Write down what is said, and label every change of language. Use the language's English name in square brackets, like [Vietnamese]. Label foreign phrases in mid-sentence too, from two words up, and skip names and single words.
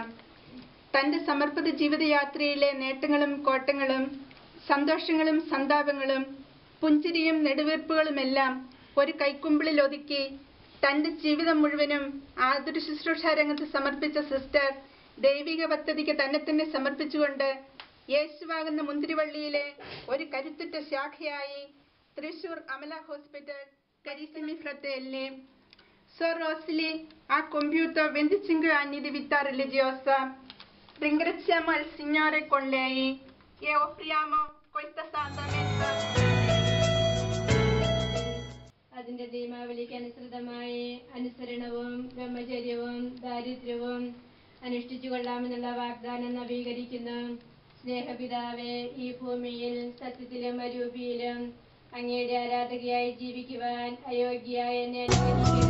[Malayalam] തന്റെ സമർപ്പിത ജീവിതയാത്രയിലെ നേട്ടങ്ങളും കോട്ടങ്ങളും സന്തോഷങ്ങളും സന്താപങ്ങളും പുഞ്ചിരിയും നെടുവീർപ്പുകളുമെല്ലാം ഒരു കൈക്കുമ്പിളിൽ ഒതുക്കി തന്റെ ജീവിതം മുഴുവനും ആതുര ശുശ്രൂഷ രംഗത്ത് സമർപ്പിച്ച സിസ്റ്റർ ദൈവിക പദ്ധതിക്ക് തന്നെ തന്നെ സമർപ്പിച്ചുകൊണ്ട് യേശുവാകുന്ന മുന്തിരിവള്ളിയിലെ ഒരു കരുത്തുറ്റ ശാഖയായി തൃശൂർ അമല ഹോസ്പിറ്റൽ [Italian] Carissimi fratelli, Sor Rosli ha compiuto 25 anni di vita religiosa. Ringraziamo il Signore con lei e offriamo questa santa messa. [Malayalam] അതിന്റെ നിയമാവലിക്ക് അനുസൃതമായി അനുസരണവും ബ്രഹ്മചര്യവും ദാരിദ്ര്യവും അനുഷ്ഠിച്ചു കൊള്ളാമെന്നുള്ള വാഗ്ദാനം നവീകരിക്കുന്നു. സ്നേഹപിതാവേ, ഈ ഭൂമിയിൽ സത്യത്തിലും അരൂപിയിലും അങ്ങയുടെ ആരാധകയായി ജീവിക്കുവാൻ അയോഗ്യയായ എന്നെ അനുഗ്രഹിക്കുന്നു.